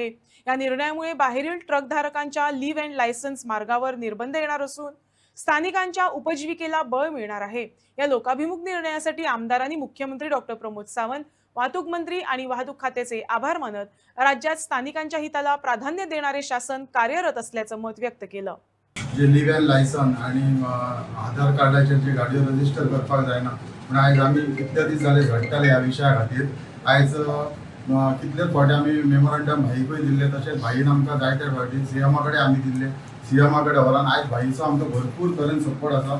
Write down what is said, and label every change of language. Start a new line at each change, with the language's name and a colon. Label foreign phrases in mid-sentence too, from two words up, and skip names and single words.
Marathi: या निर्णयामुळे बाहेरील ट्रकधारकांच्या
English: leave and licence
Marathi: मार्गावर निर्बंध येणार असून स्थानिकांच्या उपजीविकेला बळ मिळणार आहे। या लोकाभिमुख निर्णयासाठी आमदारांनी मुख्यमंत्री डॉक्टर प्रमोद सावंत, वाहतूक मंत्री आणि वाहतूक खात्याचे आभार मानत राज्यात स्थानिकांच्या हिताला प्राधान्य देणारे शासन कार्यरत असल्याचं मत व्यक्त केलं।
Konkani: जे
English: leave and licence
Konkani: आणि आधार कार्डाचे जे गाडयो रजिस्टर करपाक जायना पण आयज आमी कितले दीस जाले झडटाले ह्या विशया खातीर। आयज कितलेच फावटी आमी मेमोरंडम भाईकूय दिल्ले, तशेंच भाईन आमकां जायते फावटी सीएमा कडेन आमी दिल्ले। सीएमा कडेन व्हरान आयज भाईचो आमकां भरपूर तरेन सपोर्ट आसा।